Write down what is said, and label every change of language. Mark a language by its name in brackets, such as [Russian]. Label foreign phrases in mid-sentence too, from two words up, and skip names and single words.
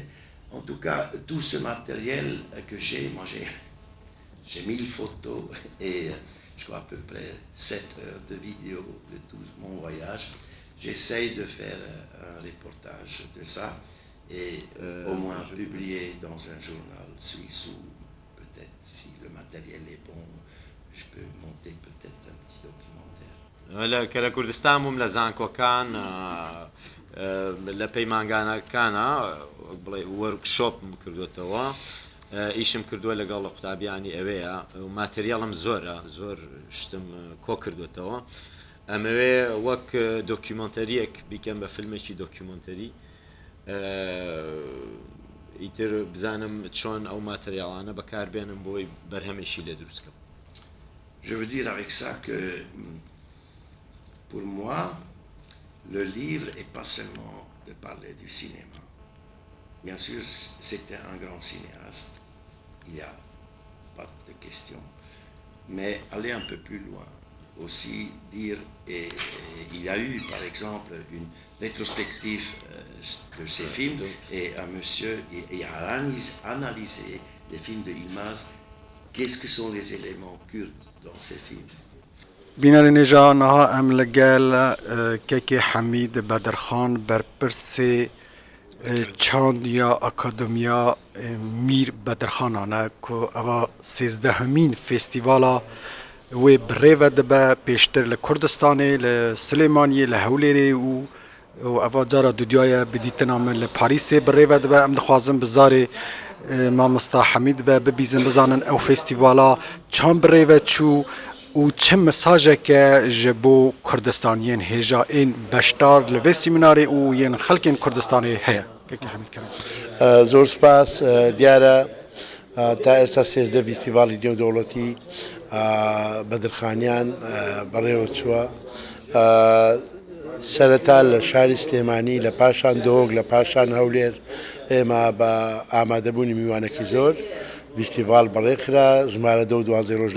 [French] En tout cas, tout ce matériel que j'ai, moi j'ai 1000 photos et je crois à peu près 7 heures de vidéo de tout mon voyage. J'essaye de faire un reportage de ça et au moins publier dans un journal suisse ou peut-être si le matériel est bon, je peux monter peut-être un petit documentaire. [Central Kurdish] کە لە کوردستان بووم لە زانکۆکان لە پەیمانگانەکانە بڵێ وەرکشۆپم کردوتەوە ئیشم کردووە لەگەڵ قوتابیانی ئەوەیە و ماتریاڵم زۆر شتم کۆ کردوتەوە ئەمەوێ وەک دۆکیومنتەریەک بیکەم بە فیلمێکی دۆکیومنتەری ئیتر بزانم چۆن ئەو ماتریاڵانە بەکاربێنم بۆی بەرهەمێکی لێ دروستکەم. [French] Je veux dire avec ça que pour moi le livre est pas seulement de parler du cinéma. Bien sûr, c'était un grand cinéaste, il n'y a pas de question. Mais aller un peu plus loin, aussi dire, et il y a eu par exemple une rétrospective de ces films, et un monsieur a analysé les films de Yılmaz, qu'est-ce que sont les éléments kurdes dans ces films. [Kurdish] بینەری نێژانەها ئەم لەگەل کەکێ حەمید بەدرخان بەرپرسێ چاندیا ئەکادمیا میر بەدرخانانە کۆ ئەوە 13هەمین فێستیڤاڵە وێ بڕێوە دەبە پێشتر لە کوردستانê لە سلێمانیê لە هەولێرê û ئەوە جارە دودیایە بدیتنا من لە پاریسê بڕێوە دەبە ئەم دixwazim bi zarê مامۆستا حەمید ve bibîzin bizanin ew fêstîvala çan birêve çû û çi mesajeke ji bo Kurdistaniyên hêja ên beşdar li vê sîminarê û yên xelkên Kurdistanê heye. [Central Kurdish] زۆر سپاس دیارە تا ئێستا 13 فیستیڤاڵی نێودەوڵەتی بەدرخانیان بەڕێوە چووە سەرەتا لە شاری سلێمانی لە پاشان دۆگ لە پاشان هەولێر ئێمە بە ئامادەبوونی میوانێکی زۆر فیستیڤال بەڕێکرا ژمارە 12